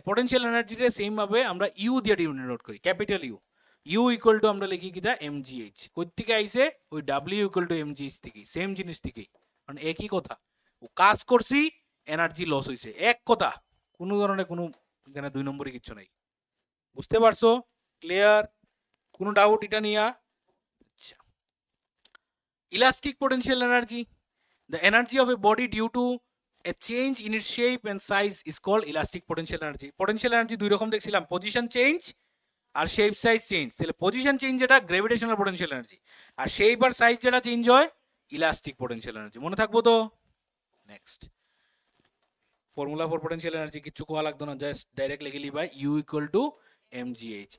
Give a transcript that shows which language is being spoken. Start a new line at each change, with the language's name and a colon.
Bangla: Potential এনার্জিরে same ভাবে আমরা you দিয়ে ডিনোট করি, capital you. You equal to আমরা লিখি কিটা mgh। কই থেকে আইছে? ওই w ইকুয়াল টু mgh থেকে, সেম জিনিস থেকে, কারণ একই কথা। ও কাজ করছি, এনার্জি লস হইছে, এক কথা, কোনো ধরনের কোনো এখানে দুই নম্বরে কিছু নাই। বুঝতে পারছো? ক্লিয়ার? কোনো ডাউট এটা নিয়া?
English: আচ্ছা, elastic potential energy, the energy of a body due to A change in its shape and size is called elastic potential energy.
Bangla: Potential energy দুই রকম দেখছিলাম, পজিশন চেঞ্জ আর শেপ সাইজ চেঞ্জ। তাহলে position change যেটা gravitational potential energy, আর shape আর size যেটা change হয় elastic potential energy. মনে থাকবো তো? Next formula for potential energy কিচ্ছু কোয়া লাগতো না, জাস্ট ডাইরেক্ট লিখে লিবা ইউ ইকুয়াল টু mgh।